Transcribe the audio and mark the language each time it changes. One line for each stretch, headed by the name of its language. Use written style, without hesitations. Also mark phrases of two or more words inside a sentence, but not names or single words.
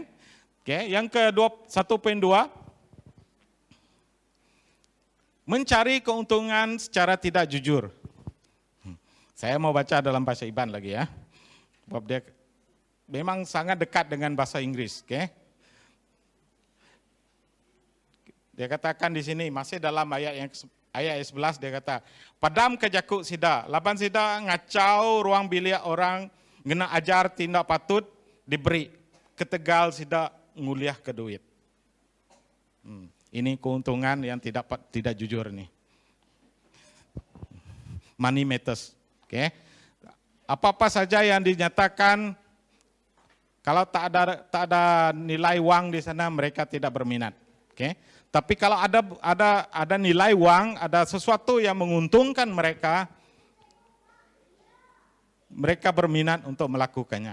Malay: Oke, yang kedua 1.2, mencari keuntungan secara tidak jujur. Saya mau baca dalam bahasa Iban lagi ya. Sebab dia memang sangat dekat dengan bahasa Inggris, oke? Dia katakan di sini masih dalam ayat 11 dia kata,
Iban: padam kejakuk sida, laban sida ngacau ruang bilik orang, ngena ajar tindak patut diberi, ketegal sida nguliah ke duit.
Malay: Ini keuntungan yang tidak jujur nih.
English: Money matters.
Malay: Oke. Apa-apa saja yang dinyatakan kalau tak ada nilai uang di sana mereka tidak berminat. Oke. Tapi kalau ada nilai uang, ada sesuatu yang menguntungkan mereka berminat untuk melakukannya.